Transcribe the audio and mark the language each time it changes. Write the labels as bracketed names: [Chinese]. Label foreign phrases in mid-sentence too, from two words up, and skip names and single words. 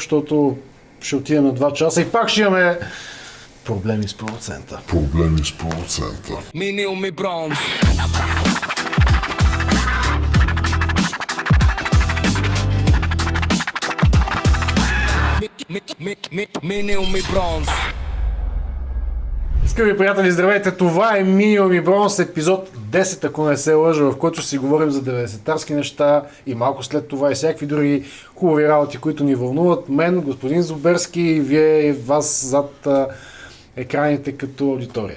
[Bulgarian] защото ще отидем на 2 часа и пак ще имаме проблеми с процента. Minimum i brons. Minimum i brons. Скъпи приятели, здравейте! Това е Минимум и Бронз, епизод 10, ако не се лъжа, в който ще си говорим за 90-тарски неща и малко след това и всякакви други хубави работи, които ни вълнуват. Мен, господин Зуберски, и вие и вас зад екраните като аудитория.